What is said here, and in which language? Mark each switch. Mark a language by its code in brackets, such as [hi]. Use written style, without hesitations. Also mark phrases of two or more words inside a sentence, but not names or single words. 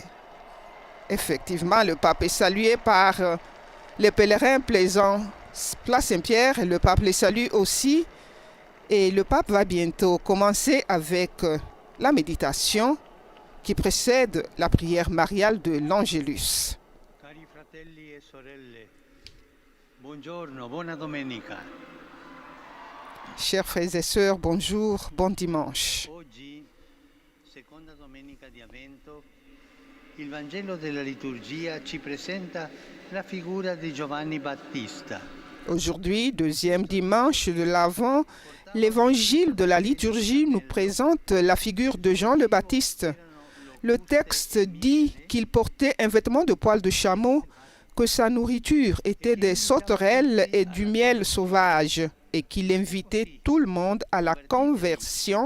[fr] Effectivement, le pape est salué par les pèlerins plaisants, place Saint-Pierre, le pape les salue aussi et le pape va bientôt commencer avec la méditation qui précède la prière mariale de l'Angélus. [it] Cari fratelli e sorelle, buongiorno, buona domenica. [fr] Chers frères et sœurs, bonjour, bon dimanche. [it] Oggi, seconda domenica di Avvento, il Vangelo della liturgia ci presenta la figura di Giovanni Battista. [fr] Aujourd'hui, deuxième dimanche de l'Avent, l'évangile de la liturgie nous présente la figure de Jean le Baptiste. Le texte dit qu'il portait un vêtement de poil de chameau, que sa nourriture était des sauterelles et du miel sauvage, et qu'il invitait tout le monde à la conversion.